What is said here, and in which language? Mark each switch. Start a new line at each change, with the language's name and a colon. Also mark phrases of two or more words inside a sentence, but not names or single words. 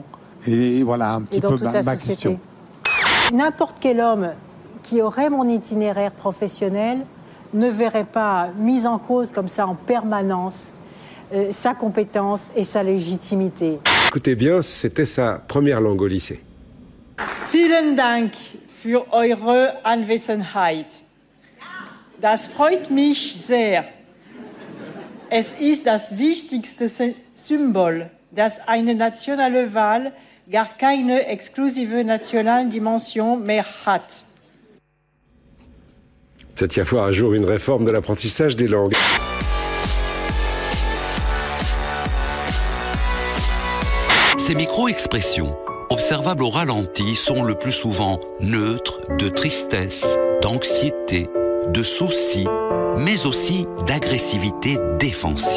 French: Et voilà un petit peu ma question. N'importe quel homme qui aurait mon itinéraire professionnel ne verrait pas mise en cause comme ça en permanence sa compétence et sa légitimité. Écoutez bien, c'était sa première langue au lycée.
German: Vielen Dank für eure Anwesenheit. Das freut mich sehr. Es ist das wichtigste Symbol, dass eine nationale Wahl gar keine exklusive nationale Dimension mehr hat.
French: Peut-être y avoir un jour une réforme de l'apprentissage des langues. Ces micro-expressions, observables au ralenti, sont le plus souvent neutres de tristesse, d'anxiété, de souci, mais aussi d'agressivité défensive.